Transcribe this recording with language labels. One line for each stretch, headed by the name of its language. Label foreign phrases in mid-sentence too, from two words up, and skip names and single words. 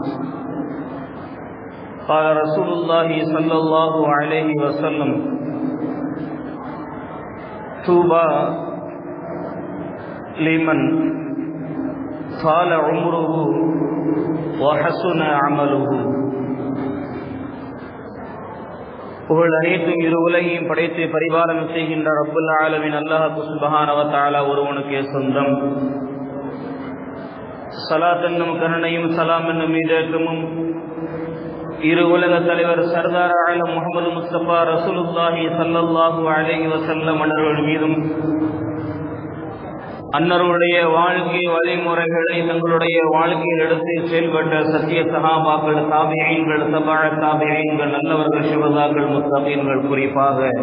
Arabic: قال رسول الله صلى الله عليه وسلم: طوبى لمن طال عمره وحسن عمله.
Tamil: புகழ் அனைத்தும் இரு உலகையும் படைத்து பரிபாலனம் செய்கின்ற
Arabic: رب العالمين
Tamil: அல்லாஹ்
Arabic: سبحانه وتعالى
Tamil: ஒருவனுக்கே சொந்தம். ஸலாத் என்னும் கருணையும் சலாம் என்னும் ஈடேற்றமும் இரு உலக தலைவர்
Urdu: سردار عالم
Tamil: முஹம்மது முஸ்தபா ரசூலுல்லாஹி
Arabic: صلى الله عليه وسلم
Tamil: அவர்கள் மீதும், அன்னருடைய வாழ்க்கை வழிமுறைகளை தங்களுடைய வாழ்க்கையில் எடுத்து செயல்பட்ட சத்திய சஹாபாக்கள், தாபிஈன்கள், தபா தாபிஈன்கள், நல்லவர்கள், ஷுஹதாக்கள், முத்தகீன்கள், குறிப்பாக